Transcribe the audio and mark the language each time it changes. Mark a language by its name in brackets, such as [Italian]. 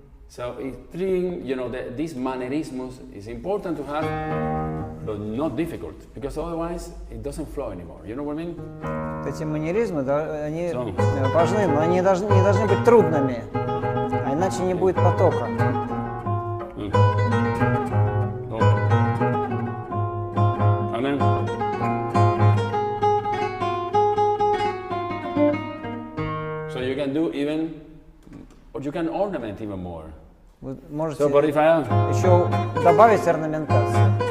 [English] So you know, these mannerismos is important to have, but not difficult, because otherwise it doesn't flow anymore. You know what I mean? [Russian] Эти манеризмы, они важны, но они не должны быть трудными, а иначе не будет потока. [English] And then, so you can do even, or you can ornament even more. [Russian] Вы можете [English] So, but if I [Russian] еще добавить орнаментацию.